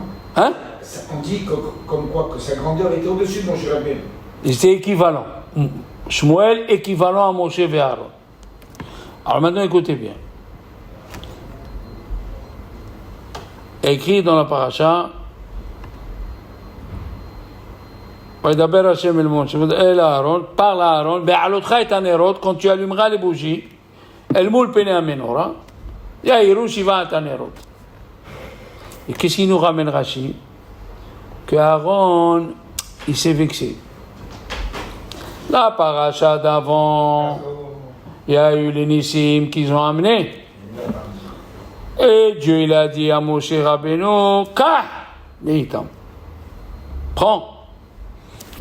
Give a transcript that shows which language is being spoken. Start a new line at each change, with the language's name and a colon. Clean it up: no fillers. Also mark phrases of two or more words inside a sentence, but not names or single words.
French: Hein? On dit comme quoi que sa grandeur était au-dessus de Moshe Rabbeinu. C'est équivalent. Shmuel équivalent à Moshe et Aaron. Alors maintenant, écoutez bien. Écrit dans la paracha.
Hebrew: וידבר השם אל משה אל אהרון,
French: parle à Aaron,
Hebrew: בעלותך את הנרות,
French: quand tu allumeras les bougies,
Hebrew: אל מול פני המנורה, יאירו שבעת הנרות.
French: Et qu'est-ce qu'il nous ramène Rashi? Que Aaron, il s'est vexé. La paracha d'avant, il y a eu les Nissim qu'ils ont amenés. Et Dieu, il a dit à Moshe Rabbeinu, prends.